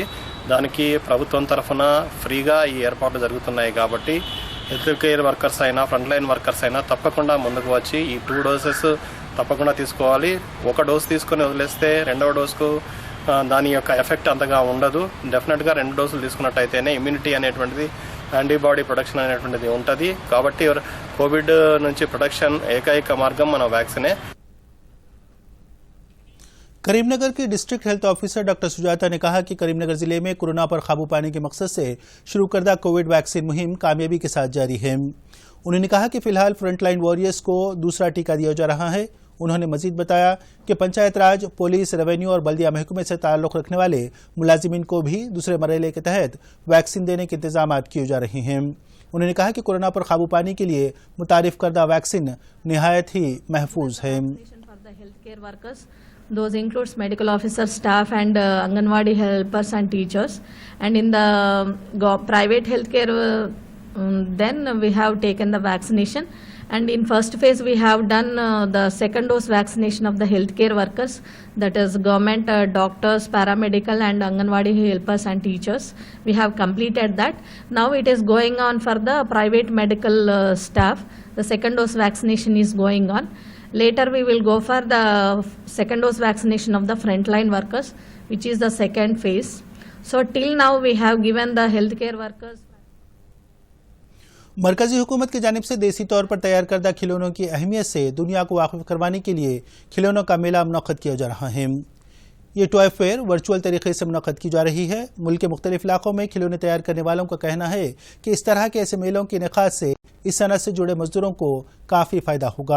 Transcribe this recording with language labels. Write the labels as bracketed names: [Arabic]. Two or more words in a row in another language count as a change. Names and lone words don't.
[Telugu] దానికి ప్రభుత్వం తరఫున ఫ్రీగా ఈ ఏర్పాట్లు జరుగుతున్నాయి కాబట్టి [English] health care workers [Telugu] అయినా [English] front line workers [Telugu] అయినా తప్పకుండా ముందుకు వచ్చి ఈ 2 డోసెస్ తప్పకుండా తీసుకోవాలి. 1 డోసు తీసుకొని వదిలేస్తే 2వ డోసుకు దాని యొక్క ఎఫెక్ట్ అంతగా ఉండదు. డెఫినెట్గా 2 డోసులు తీసుకున్నట్టయితేనే ఇమ్యూనిటీ అనేటువంటిది [English] antibody production [Telugu] అనేటువంటిది ఉంటుంది. కాబట్టి కోవిడ్ నుంచి ప్రొటెక్షన్ ఏకైక మార్గం మన వ్యాక్సినే. [Urdu] کریم نگر کے [English] district health officer [Urdu] ڈاکٹر سجاتا نے کہا کہ کریم نگر ضلع میں کورونا پر قابو پانے کے مقصد سے شروع کردہ [English] covid vaccine [Urdu] مہم کامیابی کے ساتھ جاری ہے. انہوں نے کہا کہ فی الحال [English] front line warriors [Urdu] کو دوسرا ٹیکہ دیا جا رہا ہے. انہوں نے مزید بتایا کہ پنچایت راج، پولیس، ریونیو اور بلدیہ محکمے سے تعلق رکھنے والے ملازمین کو بھی دوسرے مرحلے کے تحت ویکسین دینے کے انتظامات کیے جا رہے ہیں. انہوں نے کہا کہ کورونا پر قابو پانے کے لیے متعارف کردہ ویکسین نہایت ہی محفوظ ہے. [English] Those includes medical officer staff and Anganwadi helpers and teachers. And in the private healthcare, then we have taken the vaccination. And in first phase, we have done the second dose vaccination of the healthcare workers, that is government doctors, paramedical and Anganwadi helpers and teachers. We have completed that. Now it is going on for the private medical staff. The second dose vaccination is going on. Later we will go for the second dose vaccination of the frontline workers, which is the second phase. So till now we have given the healthcare workers. [Urdu] مرکزی حکومت کی جانب سے دیسی طور پر تیار کردہ کھلونوں کی اہمیت سے دنیا کو واقف کروانے کے لیے کھلونوں کا میلہ منعقد کیا جا رہا ہے. یہ [English] toy fair [Urdu] ورچوئل طریقے سے منعقد کی جا رہی ہے. ملک کے مختلف علاقوں میں کھلونے تیار کرنے والوں کا کہنا ہے کہ اس طرح کے ایسے میلوں کے انعقاد سے اس صنعت سے جڑے مزدوروں کو کافی فائدہ ہوگا.